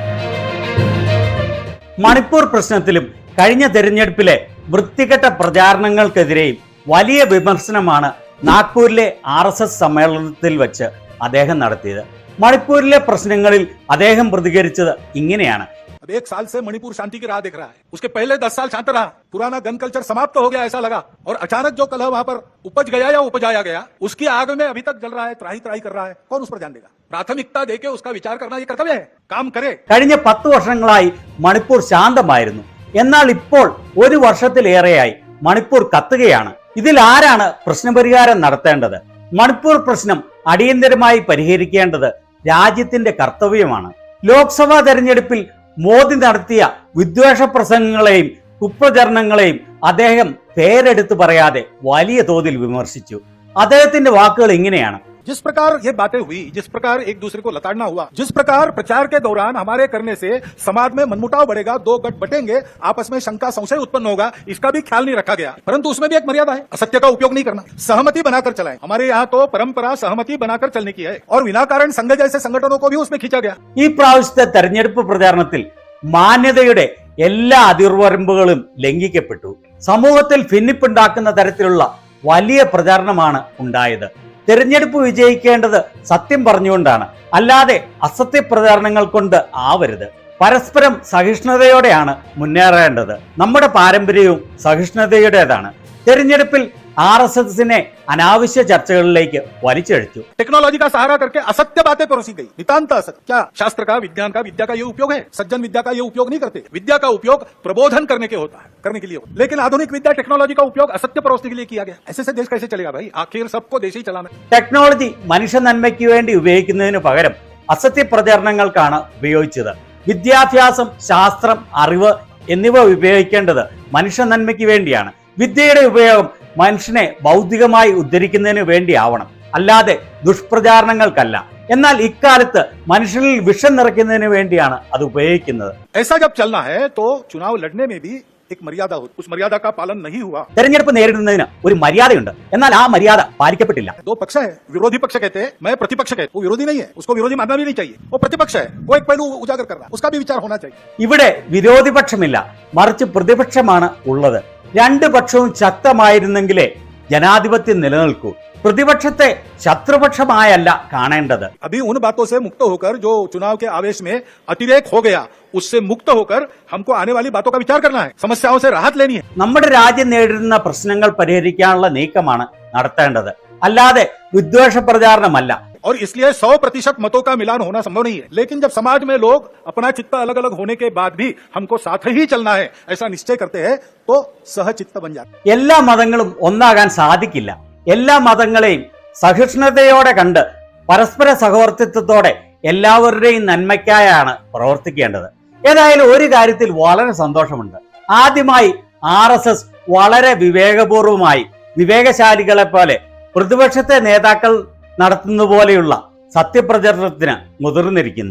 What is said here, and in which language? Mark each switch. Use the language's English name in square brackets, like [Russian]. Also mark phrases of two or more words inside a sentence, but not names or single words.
[Malayalam] മണിപ്പൂർ പ്രശ്നത്തിലും കഴിഞ്ഞ തെരഞ്ഞെടുപ്പിലെ വൃത്തികെട്ട പ്രചാരണങ്ങൾക്കെതിരെയും വലിയ വിമർശനമാണ് നാഗ്പൂരിലെ RSS സമ്മേളനത്തിൽ വെച്ച് അദ്ദേഹം നടത്തിയത്. മണിപ്പൂരിലെ പ്രശ്നങ്ങളിൽ അദ്ദേഹം പ്രതികരിച്ചത് ഇങ്ങനെയാണ്. [Hindi] अब 1 साल से मणिपुर शांति की राह देख रहा है। उसके पहले 10 साल शांत रहा, पुराना गन कल्चर समाप्त हो गया ऐसा लगा, और अचानक जो कलह वहां पर उपज गया या उपजाया गया, उसकी आग में अभी तक जल रहा है, त्राही त्राही कर रहा है। कौन उस पर ध्यान देगा? प्राथमिकता देके उसका विचार करना ये कर्तव्य है, काम करे। [Malayalam] കഴിഞ്ഞ 10 വർഷങ്ങളായി മണിപ്പൂർ ശാന്തമായിരുന്നു. എന്നാൽ ഇപ്പോൾ ഒരു വർഷത്തിലേറെയായി മണിപ്പൂർ കത്തുകയാണ്. ഇതിൽ ആരാണ് പ്രശ്നപരിഹാരം നടത്തേണ്ടത്? മണിപ്പൂർ പ്രശ്നം അടിയന്തരമായി പരിഹരിക്കേണ്ടത് രാജ്യത്തിന്റെ കർത്തവ്യമാണ്. ലോക്സഭാ തെരഞ്ഞെടുപ്പിൽ മോദി നടത്തിയ വിദ്വേഷ പ്രസംഗങ്ങളെയും കുപ്രചരണങ്ങളെയും അദ്ദേഹം പേരെടുത്ത് പറയാതെ വലിയ തോതിൽ വിമർശിച്ചു. അദ്ദേഹത്തിന്റെ വാക്കുകൾ ഇങ്ങനെയാണ്. [Hindi] जिस प्रकार ये बातें हुई, जिस प्रकार एक दूसरे को लताड़ना हुआ, जिस प्रकार प्रचार के दौरान हमारे करने से समाज में मनमुटाव बढ़ेगा, 2 गट बटेंगे, आपस में शंका संशय उत्पन्न होगा, इसका भी ख्याल नहीं रखा गया। परंतु उसमें भी एक मर्यादा है, असत्य का उपयोग नहीं करना, सहमति बनाकर चलाएं। हमारे यहाँ तो परंपरा सहमति बनाकर चलने की है, और विना कारण संघ जैसे संगठनों को भी उसमें खींचा गया। [Malayalam] ഈ പ്രാവശ്യത്തെ തെരഞ്ഞെടുപ്പ് പ്രചാരണത്തിൽ മാന്യതയുടെ എല്ലാ അതിർവരമ്പുകളും ലംഘിക്കപ്പെട്ടു. സമൂഹത്തിൽ ഭിന്നിപ്പുണ്ടാക്കുന്ന തരത്തിലുള്ള വലിയ പ്രചാരണമാണ് ഉണ്ടായത്. തെരഞ്ഞെടുപ്പ് വിജയിക്കേണ്ടത് സത്യം പറഞ്ഞുകൊണ്ടാണ്, അല്ലാതെ അസത്യ പ്രചാരണങ്ങൾ കൊണ്ട് ആവരുത്. പരസ്പരം സഹിഷ്ണുതയോടെയാണ് മുന്നേറേണ്ടത്. നമ്മുടെ പാരമ്പര്യവും സഹിഷ്ണുതയുടേതാണ്. തെരഞ്ഞെടുപ്പിൽ RSSനെ അനാവശ്യ ചർച്ചകളിലേക്ക് വലിച്ചഴിച്ചു. [Hindi] टेक्नोलॉजी का सहारा करके असत्य बातें परोसी गई, नितांत असत्य। क्या शास्त्र का, विज्ञान का, विद्या का ये उपयोग है? सज्जन विद्या का ये उपयोग नहीं करते। विद्या का उपयोग प्रबोधन करने के होता है, करने के लिए होता है। लेकिन आधुनिक विद्या टेक्नोलॉजी का उपयोग असत्य परोसने के लिए किया गया। ऐसे से देश कैसे चलेगा भाई? आखिर सबको देश ही चलाना। [Malayalam] ടെക്നോളജി മനുഷ്യ നന്മയ്ക്ക് വേണ്ടി ഉപയോഗിക്കുന്നതിന് പകരം അസത്യ പ്രചാരണങ്ങൾക്കാണ് ഉപയോഗിച്ചത്. വിദ്യാഭ്യാസം, ശാസ്ത്രം, അറിവ് എന്നിവ ഉപയോഗിക്കേണ്ടത് മനുഷ്യ നന്മയ്ക്ക് വേണ്ടിയാണ്. വിദ്യയുടെ ഉപയോഗം മനുഷ്യനെ ഭൗതികമായി ഉദ്ധരിക്കുന്നതിന് വേണ്ടിയാവണം, അല്ലാതെ ദുഷ്പ്രചാരണങ്ങൾക്കല്ല. എന്നാൽ ഇക്കാലത്ത് മനുഷ്യനിൽ വിഷം നിറയ്ക്കുന്നതിന് വേണ്ടിയാണ് അത് ഉപയോഗിക്കുന്നത്. [Hindi] ऐसा जब चलना है तो चुनाव लड़ने में भी एक मर्यादा हो, उस मर्यादा का पालन नहीं हुआ। [Malayalam] തെരഞ്ഞെടുപ്പ് നേരിടുന്നതിന് ഒരു മര്യാദയുണ്ട്, എന്നാൽ ആ മര്യാദ പാലിക്കപ്പെട്ടില്ല. [Hindi] 2 पक्ष है, विरोधी पक्ष कहते हैं, मैं प्रतिपक्ष कहते, वो विरोधी नहीं है, उसको विरोधी मानना भी नहीं चाहिए। वो प्रतिपक्ष है, वो एक पहलू उजागर कर रहा है, उसका भी विचार होना चाहिए। [Malayalam] ഇവിടെ വിരോധിപക്ഷമില്ല, മറിച്ച് പ്രതിപക്ഷമാണ് ഉള്ളത്. രണ്ട് പക്ഷവും ശക്തമായിരുന്നെങ്കിലേ ജനാധിപത്യം നിലനിൽക്കൂ. പ്രതിപക്ഷത്തെ ശത്രുപക്ഷമായല്ല കാണേണ്ടത്. [Hindi] अभी उन बातों से मुक्त होकर, जो चुनाव के आवेश में अतिरेक हो गया, उससे मुक्त होकर हमको आने वाली बातों का विचार करना है, समस्याओं से राहत लेनी है। [Malayalam] നമ്മുടെ രാജ്യം നേരിടുന്ന പ്രശ്നങ്ങൾ പരിഹരിക്കാനുള്ള നീക്കമാണ് നടത്തേണ്ടത്, അല്ലാതെ വിദ്വേഷ പ്രചാരണമല്ല. [Hindi] और इसलिए 100% मतों का मिलान होना संभव नहीं है। लेकिन जब समाज में लोग अपना चित्त अलग अलग होने के बाद भी हमको साथ ही चलना है ऐसा निश्चय करते हैं, तो सहचित्त बन जाते हैं। [Malayalam] എല്ലാ മതങ്ങളും ഒന്നാകാൻ സാധിക്കില്ല. എല്ലാ മതങ്ങളെയും സഹിഷ്ണുതയോടെ കണ്ട് പരസ്പര സഹവർത്തിത്വത്തോടെ എല്ലാവരുടെയും നന്മയ്ക്കായാണ് പ്രവർത്തിക്കേണ്ടത്. ഏതായാലും ഒരു കാര്യത്തിൽ വളരെ സന്തോഷമുണ്ട്. ആദ്യമായി RSS വളരെ വിവേകപൂർവമായി വിവേകശാലികളെ പോലെ പ്രതിപക്ഷത്തെ നേതാക്കൾ നടത്തുന്ന പോലെയുള്ള സത്യപ്രചരണത്തിന് മുതിർന്നിരിക്കുന്നു.